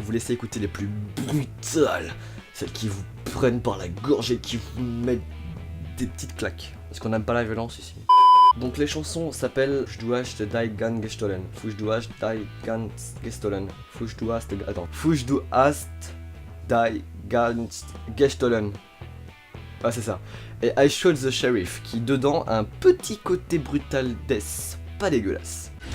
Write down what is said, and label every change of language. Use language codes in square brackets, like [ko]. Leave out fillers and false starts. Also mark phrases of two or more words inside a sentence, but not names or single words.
[fr] vous laisser écouter les plus brutales, celles qui vous prennent par la gorge et qui vous mettent des petites claques, parce qu'on n'aime pas la violence ici. Donc les chansons s'appellent Fuch du hast die Gun gestohlen, Fuch du hast die Gun gestohlen, Fuch du hast die Gun gestohlen. Ah c'est ça. Et I Shot the Sheriff, qui dedans a un petit côté [en] brutal death, [fr] pas dégueulasse.